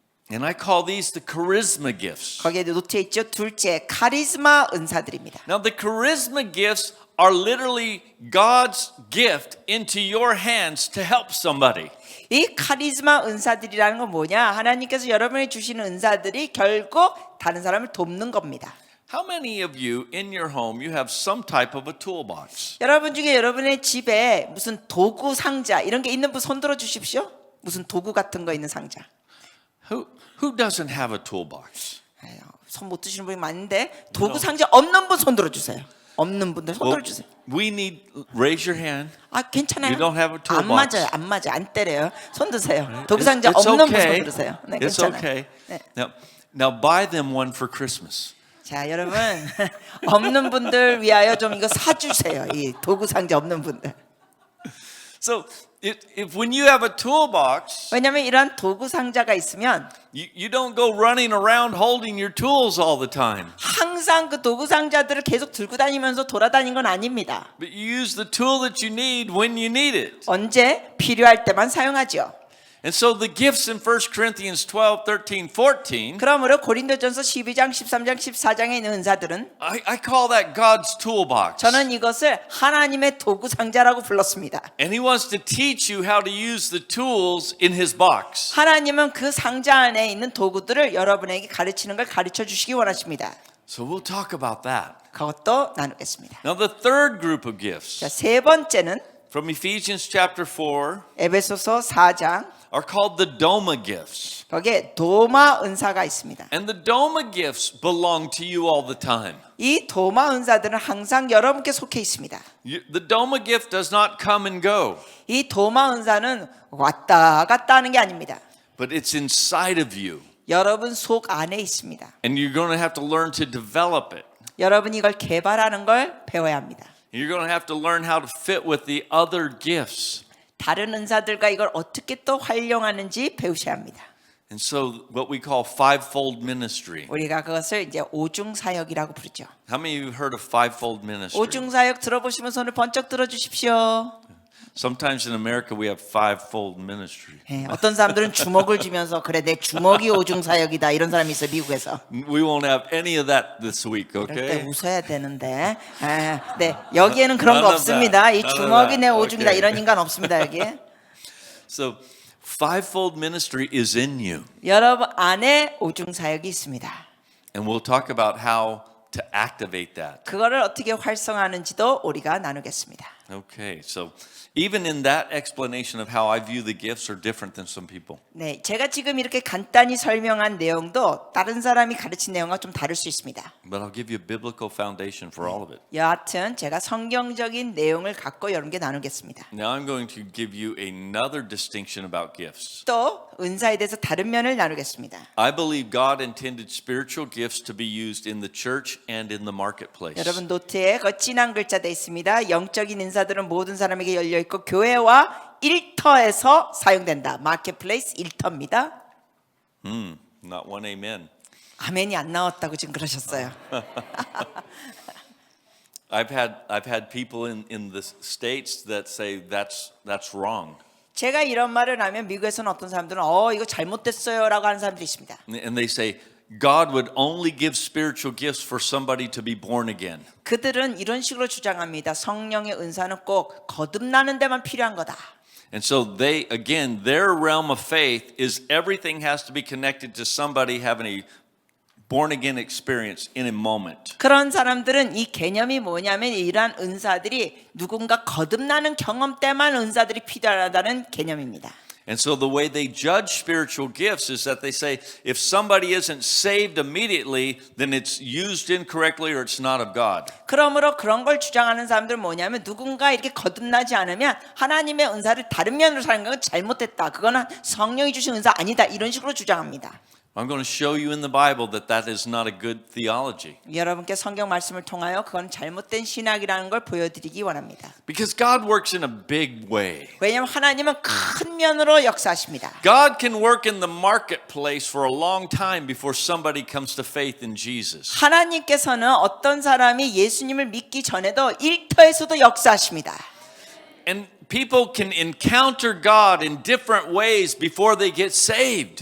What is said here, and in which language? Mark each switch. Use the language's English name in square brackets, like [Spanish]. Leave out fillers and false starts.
[English] And I call these the charisma gifts. [Korean] 거기에 노트에 있죠. 둘째 카리스마 은사들입니다. [English] Now the charisma gifts are literally God's gift into your hands to help somebody. [Korean] 이 카리스마 은사들이라는 건 뭐냐? 하나님께서 여러분에게 주시는 은사들이 결국 다른 사람을 돕는 겁니다. [English] How many of you in your home you have some type of a toolbox? [Korean] 여러분 중에 여러분의 집에 무슨 도구 상자 이런 게 있는 분 손 들어 주십시오. 무슨 도구 같은 거 있는 상자. [English] Who doesn't have a toolbox? [Korean] 손 못 드시는 분이 많은데 도구 상자 없는 분 손 들어 주세요. 없는 분들 손 들어 주세요. [English] We need raise your hand. [Korean] 아 괜찮아요. [English] You don't have a [Korean] 안 [English] toolbox. [Korean] 맞아요. 안 맞아요. 안 때려요. 손 드세요. 도구 상자 없는 분 손 들으세요. 네, [English] It's [Korean] 괜찮아요. [English] okay. [Korean] 네. [English] Now buy them one for Christmas. [Korean] 자, 여러분 없는 분들 위하여 좀 이거 사 주세요. 이 도구 상자 없는 분들. [English] So if when you have a toolbox, [Korean] 왜냐하면 이런 도구 상자가 있으면 [English] you don't go running around holding your tools all the time. [Korean] 항상 그 도구 상자들을 계속 들고 다니면서 돌아다니는 건 아닙니다. [English] But you use the tool that you need when you need it. [Korean] 언제 필요할 때만 사용하죠. [English] And so the gifts in 1 Corinthians 12, 13, 14, [Korean] 그러므로 고린도전서 12장, 13장, 14장에 있는 은사들은 [English] I call that God's toolbox. [Korean] 저는 이것을 하나님의 도구 상자라고 불렀습니다. [English] And he wants to teach you how to use the tools in his box. [Korean] 하나님은 그 상자 안에 있는 도구들을 여러분에게 가르치는 걸 가르쳐 주시기 원하십니다. [English] So we'll talk about that. [Korean] 그것도 나누겠습니다. [English] Now the third group of gifts [Korean] 자, 세 번째는 [English] from Ephesians chapter 4 [Korean] 에베소서 4장 [English] are called the Doma gifts. [Korean] 거기에 도마 은사가 있습니다. [English] And the Doma gifts belong to you all the time. [Korean] 이 도마 은사들은 항상 여러분께 속해 있습니다. [English] The Doma gift does not come and go, [Korean] 이 도마 은사는 왔다 갔다 하는 게 아닙니다. [English] but it's inside of you. [Korean] 여러분 속 안에 있습니다. [English] And you're going to have to learn to develop it. [Korean] 여러분이 이걸 개발하는 걸 배워야 합니다. [English] You're going to have to learn how to fit with the other gifts. [Korean] 다른 은사들과 이걸 어떻게 또 활용하는지 배우셔야 합니다. [English] And so what we call fivefold ministry. [Korean] 우리가 그것을 이제 오중 사역이라고 부르죠. [English] How many of you have heard of fivefold ministry? [Korean] 오중 사역 들어보시면 손을 번쩍 들어 주십시오. [English] Sometimes in America we have fivefold ministry. [Korean] 어떤 사람들은 주먹을 쥐면서 그래 내 주먹이 오중 사역이다 이런 사람이 있어요 미국에서. [English] We won't have any of that this week, [Korean] 그럴 때 [English] okay? [Korean] 웃어야 되는데. 네 여기에는 그런 거 [English] None of [Korean] 없습니다. [English] that. [Korean] 이 [English] None of [Korean] 주먹이 [English] that. [Korean] 내 오중이다 [English] Okay. [Korean] 이런 인간 없습니다 여기에. [English] So fivefold ministry is in you. [Korean] 여러분 안에 오중 사역이 있습니다. [English] And we'll talk about how to activate that. [Korean] 그거를 어떻게 활성화하는지도 우리가 나누겠습니다. [English] Okay, so even in that explanation of how I view the gifts are different than some people. [Korean] 네, 제가 지금 이렇게 간단히 설명한 내용도 다른 사람이 가르친 내용과 좀 다를 수 있습니다. [English] But I'll give you a biblical foundation for all of it. [Korean] 여하튼 제가 성경적인 내용을 갖고 여러분께 나누겠습니다. [English] Now I'm going to give you another distinction about gifts. [Korean] 또 은사에 대해서 다른 면을 나누겠습니다. [English] I believe God intended spiritual gifts to be used in the church and in the marketplace. [Korean] 여러분 노트에 그 진한 글자 돼 있습니다. 영적인 인사들은 모든 사람에게 열려 있고 교회와 일터에서 사용된다. 마켓플레이스 일터입니다. [English] Not one amen. [Korean] 아멘이 안 나왔다고 지금 그러셨어요. [English] I've had people in the States that say that's wrong. [Korean] 제가 이런 말을 하면 미국에서는 어떤 사람들은 이거 잘못됐어요라고 하는 사람들이 있습니다. [English] And they say God would only give spiritual gifts for somebody to be born again. [Korean] 그들은 이런 식으로 주장합니다. 성령의 은사는 꼭 거듭나는 데만 필요한 거다. [English] And so their realm of faith is everything has to be connected to somebody having a born again experience in a moment. [Korean] 그런 사람들은 이 개념이 뭐냐면 이러한 은사들이 누군가 거듭나는 경험 때만 은사들이 필요하다는 개념입니다. [English] And so the way they judge spiritual gifts is that they say if somebody isn't saved immediately, then it's used incorrectly or it's not of God. [Korean] 그러므로 그런 걸 주장하는 사람들은 뭐냐면 누군가 이렇게 거듭나지 않으면 하나님의 은사를 다른 면으로 사는 건 잘못됐다. 그거는 성령이 주신 은사 아니다. 이런 식으로 주장합니다. [English] I'm going to show you in the Bible that is not a good theology. [Korean] 여러분께 성경 말씀을 통하여 그건 잘못된 신학이라는 걸 보여드리기 원합니다. [English] Because God works in a big way. [Korean] 왜냐하면 하나님은 큰 면으로 역사하십니다. [English] God can work in the marketplace for a long time before somebody comes to faith in Jesus. [Korean] 하나님께서는 어떤 사람이 예수님을 믿기 전에도 일터에서도 역사하십니다. [English] And people can encounter God in different ways before they get saved.